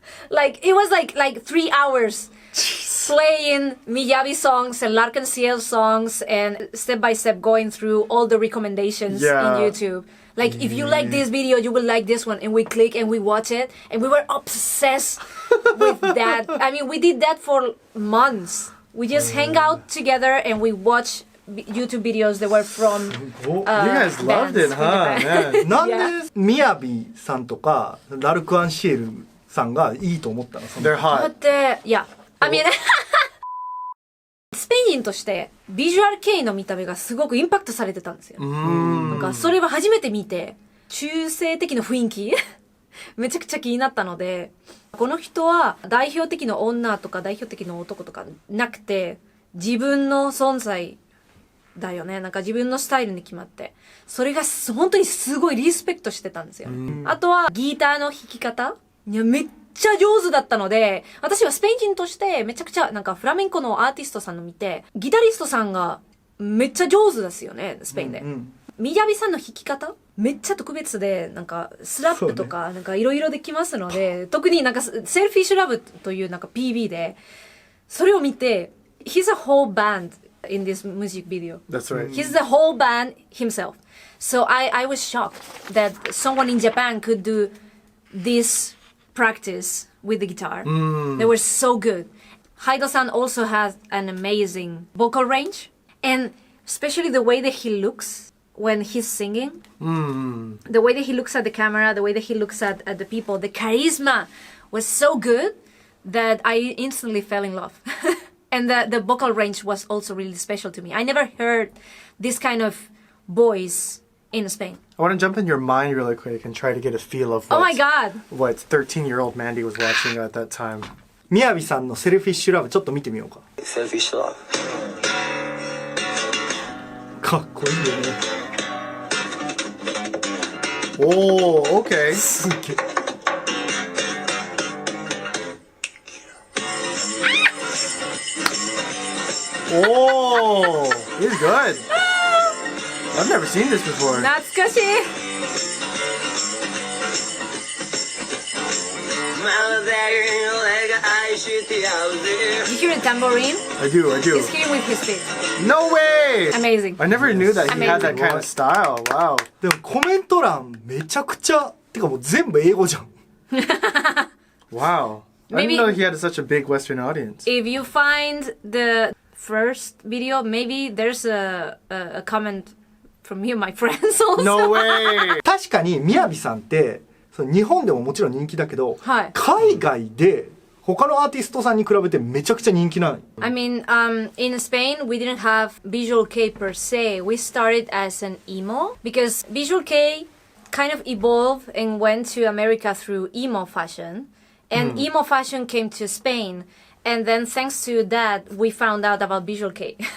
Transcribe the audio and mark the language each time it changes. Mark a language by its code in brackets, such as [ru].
[en] Like, it was like 3 hours playing Miyabi songs and L'Arc-en-Ciel songs and step by step going through all the recommendations in YouTube. Like, if you like this video, you will like this one. And we click and we watch it. And we were obsessed with that. I mean, we did that for months. We just hang out together and we watch YouTube videos that were from You guys loved it, huh? Man. [ja] なんでみやびさんとかラルク・アンシエルさんがいいと思ったの？ [en] They're [ja] だっ [en] hot. [ja] て、いや、 [en] I mean [ja] スペイン人としてビジュアル系の見た目がすごくインパクトされてたんですよ。なんかそれは初めて見て中性的な雰囲気めちゃくちゃ気になったので、この人は代表的な女とか代表的な男とかなくて自分の存在だよね。なんか自分のスタイルに決まって、それが本当にすごいリスペクトしてたんですよ。あとはギターの弾き方、いやめっちゃ上手だったので、私はスペイン人としてめちゃくちゃなんかフラメンコのアーティストさんの見て、ギタリストさんがめっちゃ上手ですよね、スペインで。ミヤビさんの弾き方めっちゃ特別で、なんかスラップとかなんかいろいろできますので、特になんかセルフィッシュラブというなんか PV でそれを見て、 [en] he's a whole band in this music video. That's right. He's the whole band himself. So I was shocked that someone in Japan could do this practice with the guitar. They were so good. Haido-san also has an amazing vocal range, and especially the way that he looks when he's singing, the way that he looks at the camera, the way that he looks at the people, the charisma was so good that I instantly fell in love. And the vocal range was also really special to me. I never heard this kind of voice in Spain. I want to jump in your mind really quick and try to get a feel of Oh my god! what 13-year-old Mandy was watching at that time. [ja] みやびさんのセルフィッシュラブちょっと見てみようか。 [en] Selfish love. [ja] かっこいいよね。 [en] Oh, okay. [ja] すっげえ。 [en] Oh, he's good. I've never seen this before. [ja] 懐かしい。 [en] You hear the tambourine? I do. He's hitting with his feet. No way! Amazing. I never knew that he had that Amazing. kind of style. Wow. [ja] でもコメント欄めちゃくちゃてかもう全部英語じゃん。 [en] Wow. I Maybe- didn't know he had such a big Western audience. If you find the first video, maybe there's a comment from you, my friends also. No way! [ja] 確かにみやびさんってその日本でももちろん人気だけど、はい海外で他のアーティストさんに比べてめちゃくちゃ人気なの。 [en] I mean, in Spain, we didn't have Visual K per se. We started as an emo because Visual K kind of evolved and went to America through emo fashion. And emo fashion came to Spain. And then thanks to that, we found out about Visual K.